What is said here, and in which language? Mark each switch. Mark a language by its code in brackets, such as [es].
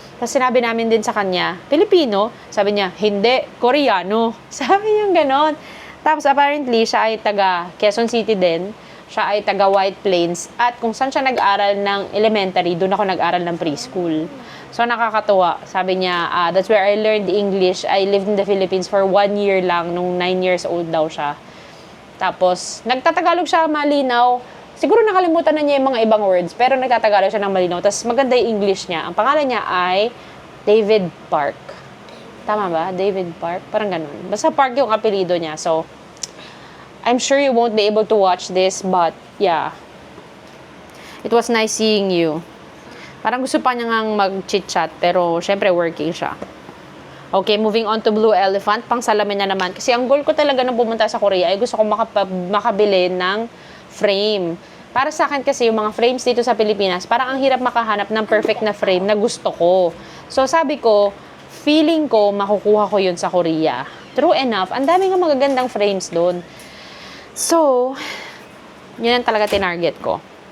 [tl] Tapos sinabi namin din sa kanya, Filipino? Sabi niya, hindi, Koreano. Sabi niya ganon. Tapos apparently, siya ay taga Quezon City din. Siya ay taga White Plains. At kung saan siya nag-aral ng elementary, doon ako nag-aral ng preschool. So, nakakatuwa. Sabi niya, [en] that's where I learned English. I lived in the Philippines for 1 year [tl] lang, nung [en] 9 years old [tl] daw siya. Tapos, nagtatagalog siya malinaw. Siguro nakalimutan na niya yung mga ibang words, pero nagtatagalog siya ng malinaw. Tapos, maganda yung English niya. Ang pangalan niya ay David Park. Tama ba? David Park? Parang ganun. Basta Park yung apelido niya. So, [en] I'm sure you won't be able to watch this, but, yeah. It was nice seeing you. [tl] Parang gusto pa niya ngang mag-chit-chat, pero syempre working siya. [en] Okay, moving on to Blue Elephant. [tl] Pang salamin na naman. Kasi ang goal ko talaga nang pumunta sa Korea ay gusto ko makabili ng frame. Para sa akin kasi yung mga frames dito sa Pilipinas, parang ang hirap makahanap ng perfect na frame na gusto ko. So sabi ko, feeling ko makukuha ko yun sa Korea. [en] True enough, [tl] ang dami nga magagandang frames doon. So, yun ang talaga tinarget ko.